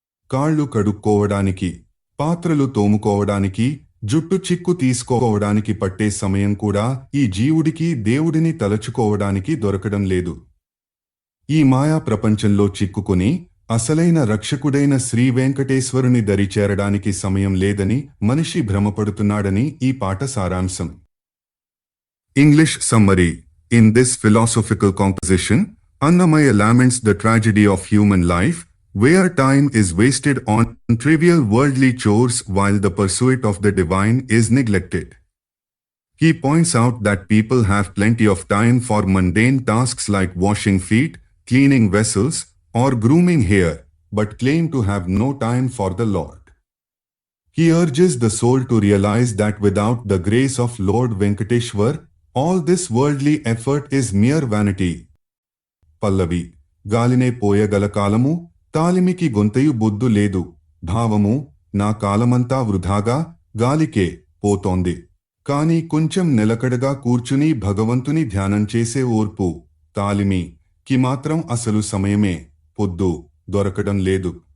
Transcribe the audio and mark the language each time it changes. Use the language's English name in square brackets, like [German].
[Telugu] కాళ్ళు కడుక్కోవడానికి, పాత్రలు తోముకోవడానికి, జుట్టు చిక్కు తీసుకోవడానికి పట్టే సమయం కూడా ఈ జీవుడికి దేవుడిని తలచుకోవడానికి దొరకడం లేదు. ఈ మాయా ప్రపంచంలో చిక్కుకుని అసలైన రక్షకుడైన శ్రీ వెంకటేశ్వరుని దరిచేరడానికి సమయం లేదని మనిషి భ్రమపడుతున్నాడని ఈ పాట సారాంశం. [English] English summary: In this philosophical composition, Annamaya laments the tragedy of human life, where time is wasted on trivial worldly chores while the pursuit of the divine is neglected. He points out that people have plenty of time for mundane tasks like washing feet, cleaning vessels, or grooming hair, but claim to have no time for the Lord. He urges the soul to realize that without the grace of Lord Venkateshwar, all this worldly effort is mere vanity. [Telugu] పల్లవి: గాలినే పోయగల కాలము, తాలిమికి గొంతయు బొద్దు లేదు, భావము, నా కాలమంతా వృధాగా గాలికే పోతోంది. కాని కొంచెం నిలకడగా కూర్చుని భగవంతుని ధ్యానం చేసే ఓర్పు, తాలిమి కి మాత్రం అసలు సమయమే, పొద్దు దొరకడం లేదు.